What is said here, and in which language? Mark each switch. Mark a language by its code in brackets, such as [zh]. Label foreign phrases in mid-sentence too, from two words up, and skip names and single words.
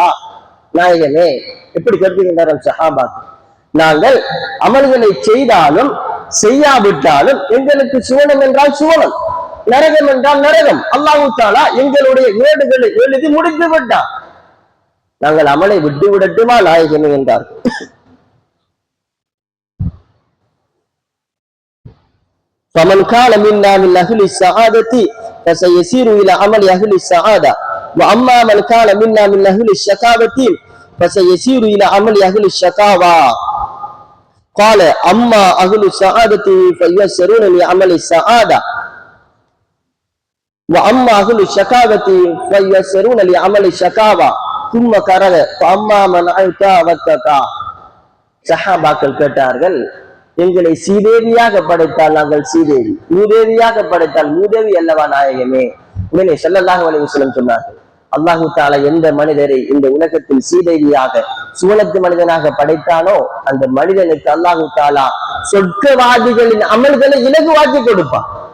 [ta] நாயகமே, எப்படி கருதுகின்றார்கள் சஹாபாக்கள்? நாங்கள் அமல்களை செய்தாலும் செய்யாவிட்டாலும் எங்களுக்கு சுவனம் என்றால் சுவனம், நரகம் என்றால் நரகம். [ar] الله تعالى [ta] எங்களுடைய ஏடுகளை எழுதி முடித்து விட்டார். நாங்கள் அமலை விட்டு விடட்டுமா நாயகமே என்றார்கள். [ar] فمن كان منا من أهل السعادة فسيسير إلى عمل أهل السعادة وأما من كان منا من أهل الشقاوة فسيسير إلى عمل أهل الشقاوة قال أما أهل السعادة فيسرون لعمل السعادة وأما أهل الشقاوة فيسرون لعمل الشقاوة ثم قرأ فأما من أعطى واتقى. [ta] சஹாபாக்கள் கேட்டார்கள், எங்களை சீதேவியாக படைத்தால் நாங்கள் சீதேவி, மூதேவியாக படைத்தால் மூதேவி அல்லவா நாயகமே? உடனே [ar] صلى الله عليه وسلم [ta] சொன்னார்கள், [ar] الله تعالى [ta] எந்த மனிதரை இந்த உலகத்தில் சீதேவியாக சுவனத்து மனிதனாக படைத்தானோ அந்த மனிதனுக்கு [ar] الله تعالى [ta] சொர்க்கவாதிகளின் அமல்களை இலகுவாக்கி கொடுப்பான்.